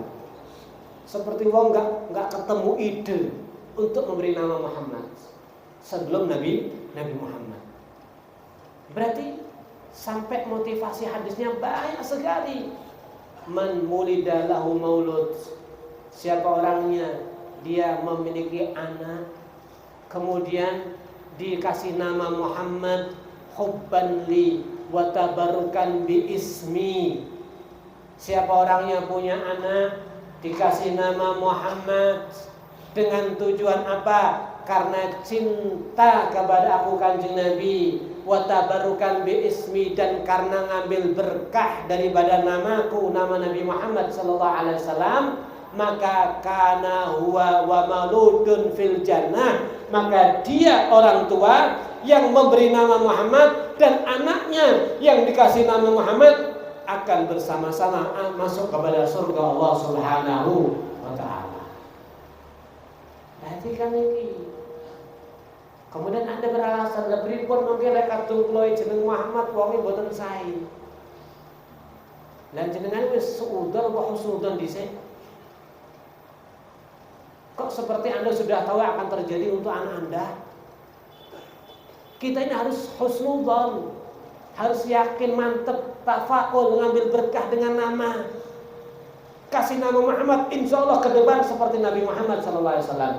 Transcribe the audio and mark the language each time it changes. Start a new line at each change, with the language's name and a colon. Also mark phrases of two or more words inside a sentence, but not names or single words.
Indonesian: Seperti wong nggak ketemu ide untuk memberi nama Muhammad sebelum Nabi Muhammad. Berarti sampai motivasi hadisnya banyak sekali.
Arabic: من ولد له مولود.
Indonesian: Siapa orangnya dia memiliki anak, kemudian dikasih nama Muhammad,
Arabic: حبا لي وتبركا باسمي.
Indonesian: Siapa orangnya punya anak dikasih nama Muhammad dengan tujuan apa? Karena cinta kepada aku kanjeng Nabi,
Arabic: وتبركا باسمي,
Indonesian: dan karena ngambil berkah daripada namaku, nama Nabi Muhammad
Arabic: صلى الله عليه وسلم,
Indonesian: maka
Arabic: كان هو ومولود في الجنة.
Indonesian: Maka dia orang tua yang memberi nama Muhammad dan anaknya yang dikasih nama Muhammad akan bersama-sama masuk kepada surga Allah
Arabic: سبحانه وتعالى.
Indonesian: Perhatikan ini. Kemudian Anda beralasan lah
Javanese: pripun mangke lek kadung kula jeneng Muhammad wonge mboten sae. Lah jenengan wis suudzon apa husnudzon dhisik?
Indonesian: Kok seperti Anda sudah tahu akan terjadi untuk anak Anda? Kita ini harus husnudzon, harus yakin, mantep, tafakul, mengambil berkah dengan nama. Kasih nama Muhammad,
Arabic: إن شاء الله
Indonesian: ke depan seperti Nabi Muhammad SAW.